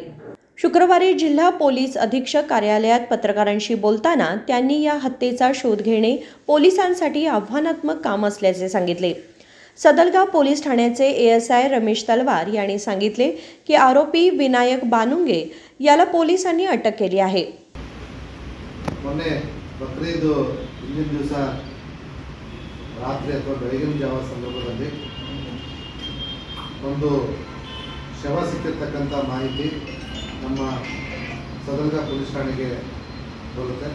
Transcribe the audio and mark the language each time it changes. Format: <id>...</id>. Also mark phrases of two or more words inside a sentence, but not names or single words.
<mr>शुक्रवारी जिल्हा पोलीस अधीक्षक कार्यालयात पत्रकारांशी बोलताना त्यांनी या हत्येचा शोध घेणे पोलिसांसाठी आव्हानात्मक काम असल्याचे सांगितले. सदलगा पोलीस ठाण्याचे ASI रमेश तलवार यांनी सांगितले की आरोपी विनायक बानुंगे याला पोलिसांनी अटक केली आहे.</mr> <kn>ಮೊನ್ನೆ ಬಕ್ರೀದ್ ಹಿಂದಿನ ದಿವಸ ರಾತ್ರಿ ಅಥವಾ ಬೆಳಗಿನ ಜಾವ ಸಂದರ್ಭದಲ್ಲಿ ಒಂದು ಶವ ಸಿಕ್ಕಿರ್ತಕ್ಕಂಥ ಮಾಹಿತಿ ನಮ್ಮ ಸದಲ್ಗ ಪೊಲೀಸ್ ಠಾಣೆಗೆ ಬರುತ್ತೆ.</kn>